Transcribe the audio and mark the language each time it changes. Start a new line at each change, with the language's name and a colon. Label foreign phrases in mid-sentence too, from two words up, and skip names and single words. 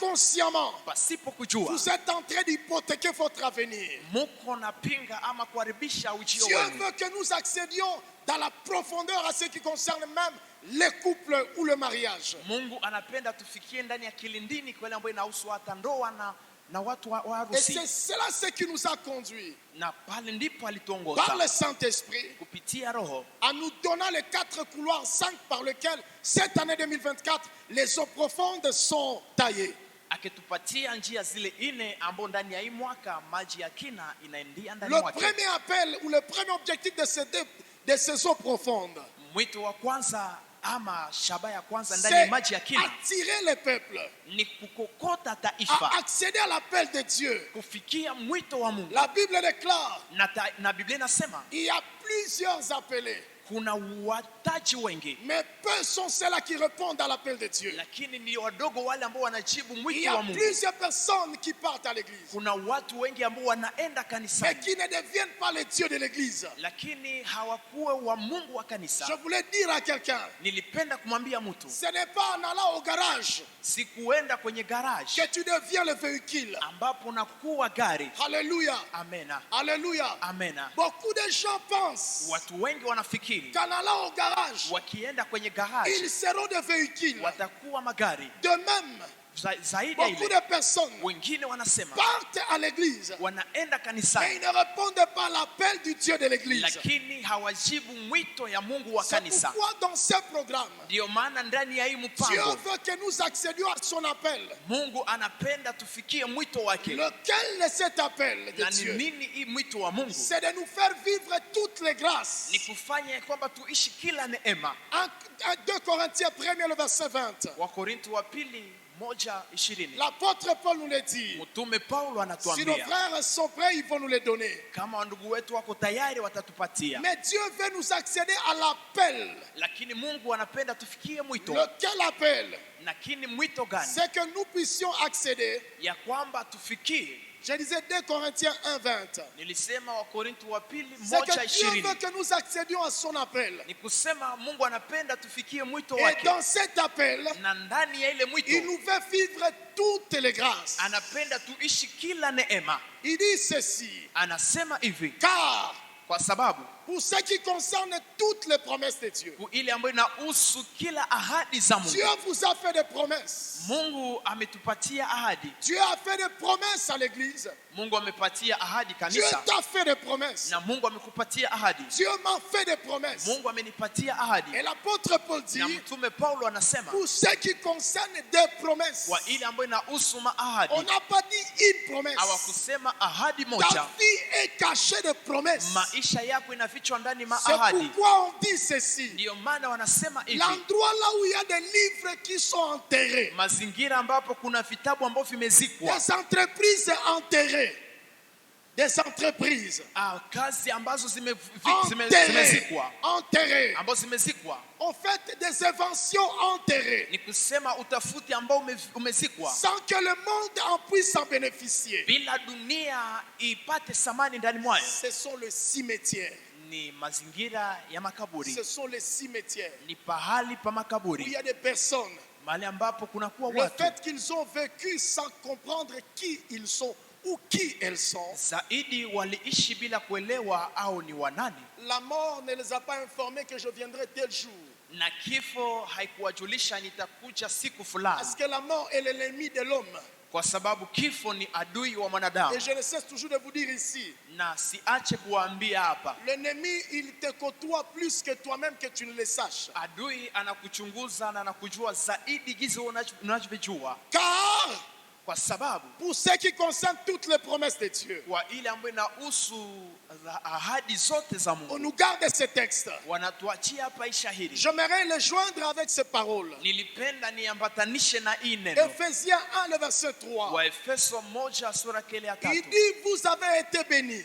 French: vous êtes en train d'hypothéquer votre avenir.
Swahili: muko na pinga ama kuharibisha ujio
French: Dieu
Swahili: wenu.
French: veut que nous accédions dans la profondeur à ce qui concerne même les couples ou le mariage.
Swahili: Mungu anapenda tufikie ndani ya kilindini kwa ile ambayo inahusu hata ndoa na watu wa
French: Et
Swahili: harusi.
French: c'est cela ce qui nous a conduits
Swahili: Na pale ndipo
French: par
Swahili: alituongoza
French: le Saint-Esprit
Swahili: kupitia Roho
French: en nous donnant les 4 couloirs, 5 par lesquels cette année 2024 les eaux profondes sont taillées.
Swahili: akitupatia njia zile ine ambao ndani ya hii mwaka maji ya kina inaingia ndani
French: Le
Swahili: mwake.
French: premier appel ou le premier objectif de ces eaux profondes,
Swahili: Mwito wa kwanza ama shaba ya kwanza ndani ya
French: c'est
Swahili: maji ya kina
French: attirer les peuples
Swahili: ni kukokota taifa
French: à accéder à l'appel de Dieu.
Swahili: kufikia mwito wa Mungu.
French: La Bible déclare
Swahili: Na Biblia inasema
French: il y a plusieurs appelés,
Swahili: kuna wataji wengi,
French: mais peu sont ceux-là qui répondent à l'appel de Dieu.
Swahili: lakini ni wadogo wale ambao wanajibu
French: Il y
Swahili: mwito
French: a
Swahili: wa Mungu.
French: plusieurs personnes qui partent à l'église,
Swahili: Kuna watu wengi ambao wanaenda
French: mais
Swahili: kanisani
French: qui ne deviennent pas les dieux de l'église.
Swahili: lakini hawakuwa wa Mungu wa
French: Je
Swahili: kanisa.
French: voulais dire à quelqu'un,
Swahili: Nilipenda kumwambia mtu,
French: ce n'est pas en allant au garage
Swahili: sikuenda kwenye garage
French: que tu deviens le véhicule.
Swahili: ambapo nakuwa gari.
French: Alléluia.
Swahili: Amena,
French: Alléluia.
Swahili: amena.
French: Beaucoup de gens pensent
Swahili: Watu wengi wanafikiri
French: qu'en allant au garage,
Swahili: wakienda kwenye
French: ils
Swahili: garage
French: seront des véhicules.
Swahili: watakuwa magari.
French: De même,
Swahili: Zaidi ya
French: beaucoup
Swahili: ile,
French: de personnes
Swahili: wengine wanasema
French: partent à l'église,
Swahili: wanaenda
French: mais
Swahili: kanisani
French: ils ne répondent pas à l'appel du Dieu de l'église.
Swahili: lakini hawajibu mwito ya Mungu wa
French: C'est
Swahili: kanisa.
French: pourquoi dans ce programme,
Swahili: Ndiyo maana ndani ya hii
French: Dieu
Swahili: mpango
French: veut que nous accédions à son appel.
Swahili: Mungu anapenda tufikie mwito wake.
French: Lequel est cet appel de
Swahili: Na ni
French: Dieu?
Swahili: nini hii mwito wa Mungu?
French: C'est de nous faire vivre toutes les grâces.
Swahili: Ni kufanya kwamba tuishi kila neema.
French: En 2 Corinthiens 1, le verset 20,
Swahili: Wakorintho wa pili 1:20.
French: l'apôtre Paul nous le dit.
Swahili: Mtume Paulo
French: Si nos
Swahili: anatuambia
French: frères sont prêts, ils vont nous les donner.
Swahili: kama wandugu wetu wako tayari watatupatia,
French: Mais Dieu veut nous accéder à l'appel.
Swahili: lakini Mungu anapenda tufikie mwito.
French: Lequel appel?
Swahili: Lakini mwito gani?
French: C'est que nous puissions accéder.
Swahili: Ya kwamba tufikie.
French: Je disais 2 Corinthiens 1, 20.
Swahili: Nilisema Wakorintho wa pili
French: C'est que Dieu
Swahili: 1:20.
French: veut que nous accédions à son appel.
Swahili: Ni kusema Mungu anapenda tufikie mwito
French: Et
Swahili: wake,
French: dans cet appel,
Swahili: na ndani ya ile
French: il
Swahili: mwito
French: nous fait vivre toutes les grâces.
Swahili: anapenda tuishi kila neema.
French: Il dit ceci,
Swahili: Anasema hivi,
French: car
Swahili: kwa sababu
French: pour ce qui concerne toutes les promesses de Dieu,
Swahili: ile ambayo inahusu kila ahadi za Mungu.
French: Dieu vous a fait des promesses.
Swahili: Mungu ametupatia ahadi.
French: Dieu a fait des promesses à l'église.
Swahili: Mungu amepatia ahadi
French: Dieu
Swahili: kanisa,
French: t'a fait des promesses.
Swahili: na Mungu amekupatia ahadi.
French: Dieu m'a fait des promesses.
Swahili: Mungu amenipatia ahadi.
French: Et l'apôtre Paul dit,
Swahili: Na mtume Paulo anasema
French: pour ce qui concerne des promesses,
Swahili: kwa ile ambayo inahusu
French: on
Swahili: maahadi,
French: n'a pas dit une promesse.
Swahili: hawakusema ahadi
French: Ta
Swahili: moja.
French: vie est cachée de promesses.
Swahili: Maisha yako inafichwa ndani
French: C'est
Swahili: maahadi.
French: pourquoi on dit ceci.
Swahili: Ndiyo maana wanasema hivi,
French: L'endroit là où il y a des livres qui sont enterrés,
Swahili: mazingira ambapo kuna vitabu ambavyo vimezikwa,
French: des entreprises enterrées, des entreprises
Swahili: kazi ambazo
French: enterrées,
Swahili: zimezikwa,
French: enterrées,
Swahili: ambazo zimezikwa,
French: en fait des inventions enterrées,
Swahili: ni kusema utafuti ambao umezikwa
French: sans que le monde en puisse en bénéficier.
Swahili: bila dunia ipate samani ndani mwayo.
French: Ce sont les cimetières.
Swahili: Ni mazingira ya makaburi,
French: Ce sont les cimetières
Swahili: ni pahali pa
French: où il
Swahili: makaburi,
French: y a des personnes.
Swahili: mahali ambapo kunakuwa
French: Le
Swahili: watu
French: fait qu'ils ont vécu sans comprendre qui ils sont ou qui elles sont,
Swahili: zaidi waliishi bila kuelewa au ni wanani,
French: la mort ne les a pas informés que je viendrai tel jour.
Swahili: Na kifo haikuwajulisha nitakuja siku fulani.
French: Parce que la mort est l'ennemi de l'homme.
Swahili: Kwa sababu kifo ni adui wa mwanadamu.
French: Et je ne cesse toujours de vous dire ici.
Swahili: Na siache kuambia hapa.
French: L'ennemi, il te côtoie plus que toi-même que tu ne le saches.
Swahili: Adui anakuchunguza na anakujua zaidi gizi unavyojua.
French: Car
Swahili: kwa sababu
French: pour ce qui concerne toutes les promesses de Dieu,
Swahili: kwa ile ambayo inahusu ahadi zote za Mungu,
French: on nous garde ce texte.
Swahili: wanatuachia hapa hii shahidi.
French: J'aimerais le joindre avec ces paroles.
Swahili: Nilipenda niambatanishe na hii neno.
French: Ephésiens 1 le verset 3.
Swahili: Waefeso 1 sura kile ya 3.
French: Il dit vous avez été bénis.